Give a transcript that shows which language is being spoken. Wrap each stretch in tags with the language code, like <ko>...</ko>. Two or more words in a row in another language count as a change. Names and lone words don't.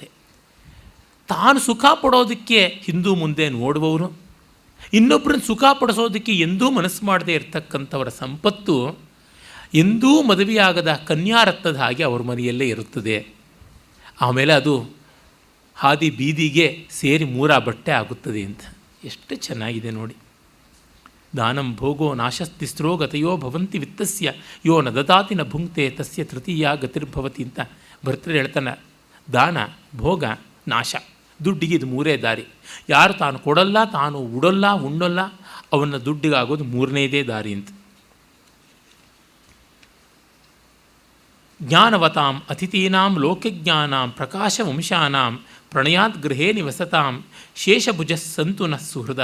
<kn>ತಾನು ಸುಖ ಪಡೋದಕ್ಕೆ ಹಿಂದೂ ಮುಂದೆ ನೋಡುವವರು, ಇನ್ನೊಬ್ಬರನ್ನು ಸುಖ ಪಡಿಸೋದಕ್ಕೆ ಎಂದೂ ಮನಸ್ಸು ಮಾಡದೇ ಇರತಕ್ಕಂಥವರ ಸಂಪತ್ತು ಎಂದೂ ಮದುವೆಯಾಗದ ಕನ್ಯಾರತ್ನದ ಹಾಗೆ ಅವ್ರ ಮನೆಯಲ್ಲೇ ಇರುತ್ತದೆ. ಆಮೇಲೆ ಅದು ಹಾದಿ ಬೀದಿಗೆ ಸೇರಿ 3 ಬಟ್ಟೆ ಆಗುತ್ತದೆ ಅಂತ. ಎಷ್ಟು ಚೆನ್ನಾಗಿದೆ ನೋಡಿ.</kn> <sa>ದಾನಂ ಭೋಗೋ ನಾಶಸ್ತಿಸ್ರೋ ಗತಯೋ ಭವಂತಿ ವಿತ್ತಸ್ಯ ಯೋ ನ ದದಾತಿ ನ ಭುಂಕ್ತೆ ತಸ್ಯ ತೃತೀಯ ಗತಿರ್ಭವತಿ</sa> <kn>ಅಂತ ಭರ್ತೃ ಹೇಳ್ತಾನೆ. ದಾನ, ಭೋಗ, ನಾಶ, ದುಡ್ಡಿಗೆ ಇದು 3 ದಾರಿ. ಯಾರು ತಾನು ಕೊಡಲ್ಲ, ತಾನು ಉಡಲ್ಲ, ಉಣ್ಣಲ್ಲ, ಅವನ್ನ ದುಡ್ಡಿಗಾಗೋದು 3ನೇದೇ ದಾರಿ ಅಂತ.</kn> <sa>ಜ್ಞಾನವತಾಂ ಅತಿಥೀನಾಂ ಲೋಕಜ್ಞಾನಾಂ ಪ್ರಕಾಶವಂಶಾನಾಂ ಪ್ರಣಯಾತ್ ಗೃಹೇ ನಿವಸತಾಂ ಶೇಷಭುಜ ಸಂತು ನ ಸುಹೃದ.</sa>